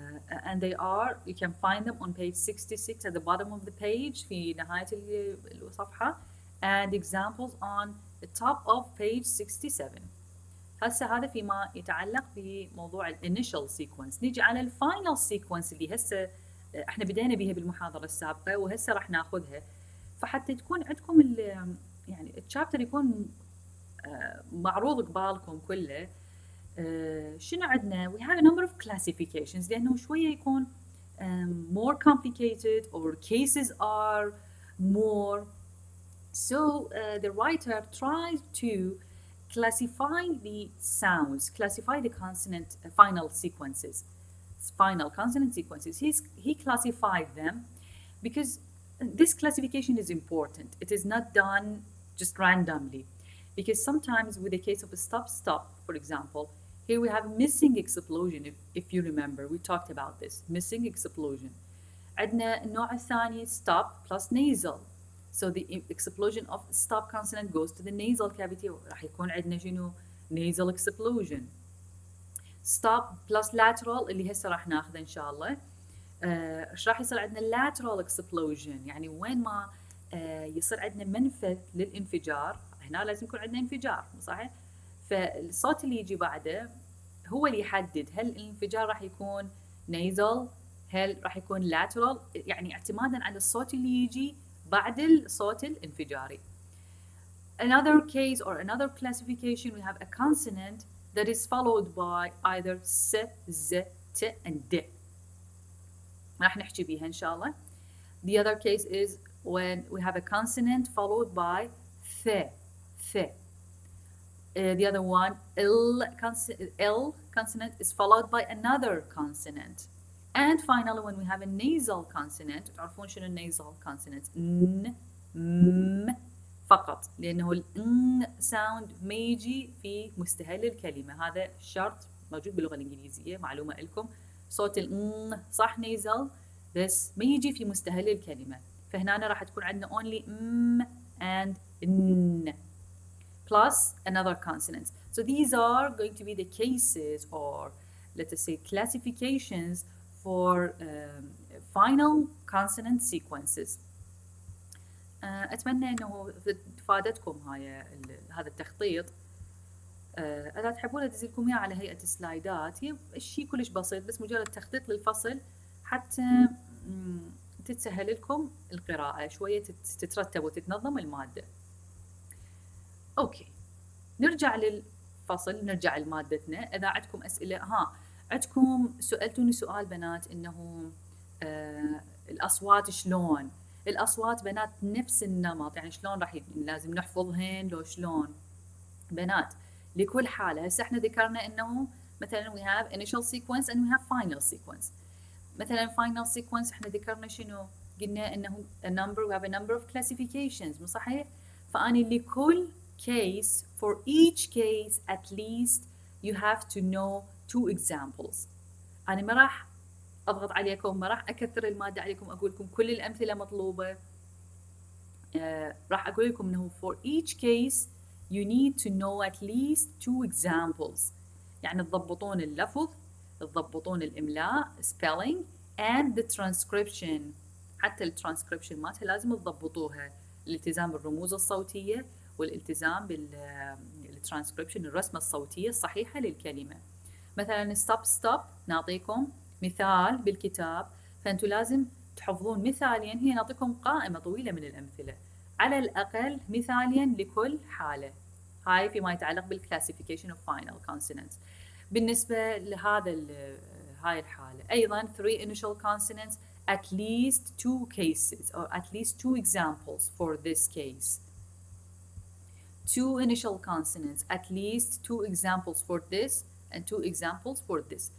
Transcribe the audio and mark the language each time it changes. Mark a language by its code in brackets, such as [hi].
[en] And they are, you can find them on page 66 at the bottom of the page في نهاية الصفحة and examples on the top of page 67. [ar] هسه هذا فيما يتعلق بموضوع الانيشال سيكونس. نيجي على الفاينل سيكونس اللي هسه احنا بدينا بها بالمحاضرة السابقة وهسه راح ناخذها. فحتى تكون عندكم يعني الشابتر يكون معروض قبالكم كله. [en] شنو عندنا؟ we have a number of classifications لأنه شوية يكون more complicated or cases are more. So the writer tries to classify the sounds, classify the consonant final sequences, final consonant sequences. He classified them because this classification is important. It is not done just randomly because sometimes with the case of a stop, for example, here we have missing explosion. If you remember, we talked about this missing explosion. عندنا النوع الثاني stop plus nasal. So the explosion of stop consonant goes to the nasal cavity. [ar] راح يكون عندنا شنو nasal explosion. Stop plus lateral اللي هسه راح ناخذه إن شاء الله. ايش راح يصير عندنا lateral explosion يعني وين ما يصير عندنا منفذ للانفجار هنا لازم يكون عندنا انفجار صحيح. فالصوت اللي يجي بعده هو اللي يحدد هل الانفجار راح يكون nasal هل راح يكون lateral يعني اعتمادا على الصوت اللي يجي بعد الصوت الانفجاري. [en] Another case or another classification we have a consonant that is followed by either s, z, t and d. [ar] راح نحكي بيها إن شاء الله. [en] The other case is when we have a consonant followed by th. The other one, L consonant is followed by another consonant. [ar] And finally, when we have a nasal consonant, تعرفون شنو nasal consonant؟ ن م فقط لأنه ال n sound ما يجي في مستهل الكلمة. هذا شرط موجود باللغة الإنجليزية معلومة لكم. صوت ال n صح nasal بس ما يجي في مستهل الكلمة. [en] فهنا راح تكون عندنا only m and n plus another consonant. So these are going to be the cases or let us say classifications for final consonant sequences. [ar] أتمنى أنه فادتكم هذا التخطيط. إذا تحبون أدز لكم إياه على هيئة سلايدات. هي شيء كلش بسيط بس مجرد تخطيط للفصل حتى تتسهل لكم القراءة شوية تترتب وتتنظم المادة. أوكي نرجع للفصل نرجع لمادتنا. إذا عندكم أسئلة عندكم سألتوني سؤال بنات إنه الأصوات شلون؟ الأصوات بنات نفس النمط يعني شلون راح لازم نحفظهن لو شلون؟ بنات لكل حالة هسه احنا ذكرنا إنه مثلا we have initial sequence and we have final sequence. [en] مثلا final sequence احنا ذكرنا شنو؟ قلنا إنه we have a number of classifications مو صحيح؟ فأنا لكل case for each case at least you have to know 2 examples. [ar] أنا ما راح أضغط عليكم ما راح أكثر المادة عليكم أقول لكم كل الأمثلة مطلوبة. [en] راح أقول لكم إنه for each case you need to know at least 2 examples. [ar] يعني تضبطون اللفظ تضبطون الإملاء spelling and the transcription. حتى الترانسكريبشن مالتها لازم تضبطوها. الالتزام بالرموز الصوتية والالتزام بالترانسكريبشن الرسمة الصوتية الصحيحة للكلمة. مثلا stop نعطيكم مثال بالكتاب فأنتوا لازم تحفظون مثالين. هي نعطيكم قائمة طويلة من الأمثلة على الأقل مثالين لكل حالة. [en] هاي فيما يتعلق بالclassification of final consonants. بالنسبة لهذا هاي الحالة أيضا 3 initial consonants, at least 2 cases or at least 2 examples for this case. 2 initial consonants, at least 2 examples for this and 2 examples for this.